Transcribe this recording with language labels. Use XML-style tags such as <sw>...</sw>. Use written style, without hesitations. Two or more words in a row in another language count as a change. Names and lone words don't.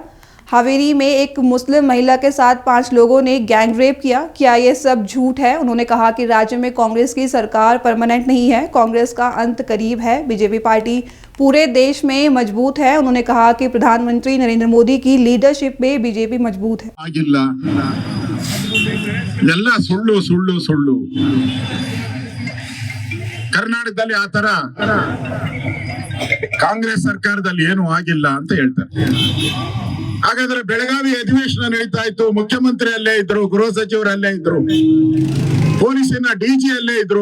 <hi>हावेरी में एक मुस्लिम महिला के साथ 5 लोगों ने गैंग रेप किया। क्या ये सब झूठ है? उन्होंने कहा कि राज्य में कांग्रेस की सरकार परमानेंट नहीं है, कांग्रेस का अंत करीब है। बीजेपी पार्टी पूरे देश में मजबूत है। उन्होंने कहा कि प्रधानमंत्री नरेंद्र मोदी की लीडरशिप में बीजेपी मजबूत है।</hi> <kn>ಆಗಿಲ್ಲ ಎಲ್ಲ ಸುಳ್ಳು ಸುಳ್ಳು ಸುಳ್ಳು ಕರ್ನಾಟಕದಲ್ಲಿ ಆ ತರ ಕಾಂಗ್ರೆಸ್ ಸರ್ಕಾರದಲ್ಲಿ ಏನು ಆಗಿಲ್ಲ ಅಂತ ಹೇಳ್ತಾರೆ. ಹಾಗಾದ್ರೆ ಬೆಳಗಾವಿ ಅಧಿವೇಶನ ನಡೀತಾ ಇತ್ತು, ಮುಖ್ಯಮಂತ್ರಿ ಅಲ್ಲೇ ಇದ್ರು, ಗೃಹ ಸಚಿವರು ಅಲ್ಲೇ ಇದ್ರು, ಪೊಲೀಸಿನ ಡಿಜಿ ಅಲ್ಲೇ ಇದ್ರು.</kn>